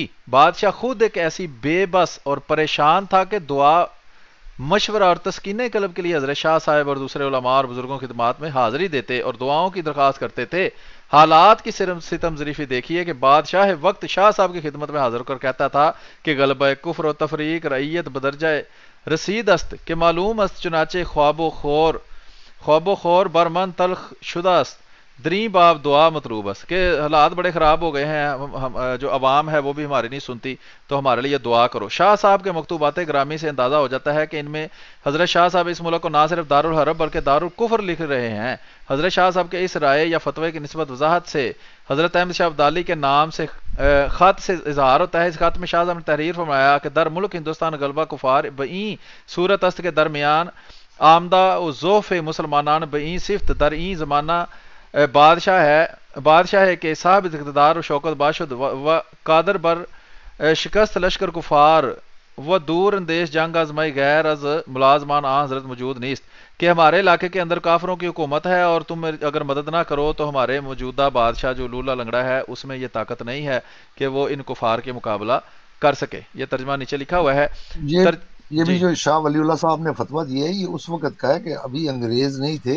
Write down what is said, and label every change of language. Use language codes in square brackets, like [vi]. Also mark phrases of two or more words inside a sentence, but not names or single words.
[ur] بادشاہ خود ایک ایسی بے بس اور پریشان تھا کہ دعا مشورہ اور تسکین قلب کے لیے حضرت شاہ صاحب اور دوسرے علماء اور بزرگوں کی خدمات میں حاضری دیتے اور دعاؤں کی درخواست کرتے تھے. حالات کی ستم ظریفی دیکھیے کہ بادشاہ وقت شاہ صاحب کی خدمت میں حاضر کر کہتا تھا کہ [fa] غلبہ کفر و تفریق رعیت بدرجہ رسید است کہ معلوم است چنانچہ خواب و خور برمن تلخ شدہ است دری باب دعا مطلوب است. [ur] کہ حالات بڑے خراب ہو گئے ہیں، جو عوام ہے وہ بھی ہماری نہیں سنتی، تو ہمارے لیے دعا کرو. شاہ صاحب کے مکتوبات گرامی سے اندازہ ہو جاتا ہے کہ ان میں حضرت شاہ صاحب اس ملک کو نہ صرف دارالحرب بلکہ دارالکفر لکھ رہے ہیں. حضرت شاہ صاحب کے اس رائے یا فتوے کی نسبت وضاحت سے حضرت احمد شاہ ابدالی کے نام سے خط سے اظہار ہوتا ہے. اس خط میں شاہ صاحب نے تحریر فرمایا کہ [fa] در ملک ہندوستان غلبہ کفار بئیں صورت است کے درمیان آمدہ و ذوف مسلمانان بئیں صفت در این زمانہ بادشاہ ہے کہ صاحب اقتدار و شوکت باشد و قادر بر شکست لشکر کفار و دور اندیش جنگ آزمائی غیر از ملازمان آن حضرت موجود نیست. [ur] کہ ہمارے علاقے کے اندر کافروں کی حکومت ہے اور تم اگر مدد نہ کرو تو ہمارے موجودہ بادشاہ جو لولا لنگڑا ہے اس میں یہ طاقت نہیں ہے کہ وہ ان کفار کے مقابلہ کر سکے. یہ ترجمہ نیچے لکھا ہوا ہے. یہ یہ بھی جی جو شاہ ولی اللہ صاحب نے فتویٰ دیا ہے یہ اس وقت کا ہے کہ ابھی انگریز نہیں تھے،